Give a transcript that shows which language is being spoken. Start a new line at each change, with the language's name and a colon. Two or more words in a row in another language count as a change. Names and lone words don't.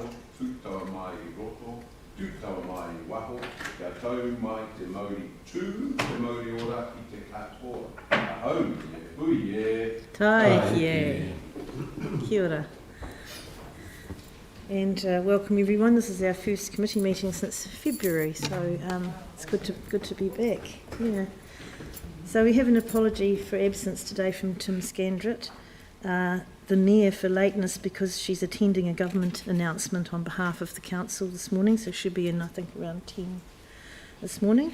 Māori: tūtawa mai roto, tūtawa mai waho, kia tau mai te mauri tū, te mauri ora i te katoa. Ahau, hui e. Tai kia ora.
English: And welcome everyone. This is our first committee meeting since February, so it's good to be back. Yeah. So we have an apology for absence today from Tim Scandrett, the Mayor, for lateness because she's attending a government announcement on behalf of the council this morning, so she'll be in, I think, around 10 this morning.